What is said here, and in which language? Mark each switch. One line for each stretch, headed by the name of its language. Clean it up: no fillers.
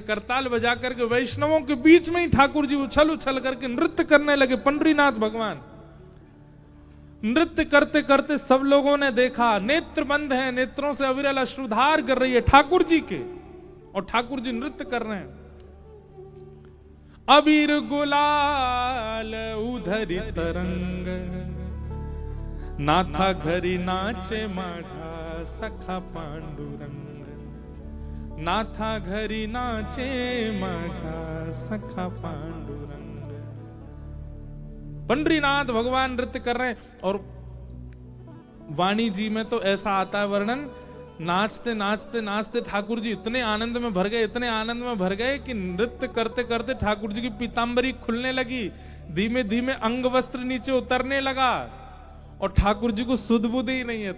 Hindi: करताल बजा करके वैष्णवों के बीच में ही ठाकुर जी उछल उछल करके नृत्य करने लगे। पंडरीनाथ भगवान नृत्य करते करते सब लोगों ने देखा, नेत्र बंद हैं, नेत्रों से अविरल अश्रुधार कर रही है ठाकुर जी के, और ठाकुर जी नृत्य कर रहे हैं।
Marathi: अबीर गुलाल उधरी तरंग, नाथा घरी नाचे माझा सखा पांडुरंग, नाथा घरी नाचे माझा सखा पांडुरंग।
Hindi: पंडरीनाथ भगवान नृत्य कर रहे हैं। और वाणी जी में तो ऐसा आता है वर्णन, नाचते नाचते नाचते ठाकुर जी इतने आनंद में भर गए, इतने आनंद में भर गए कि नृत्य करते करते ठाकुर जी की पीतांबरी खुलने लगी, धीमे धीमे अंग वस्त्र नीचे उतरने लगा, और ठाकुर जी को सुध बुध ही नहीं है।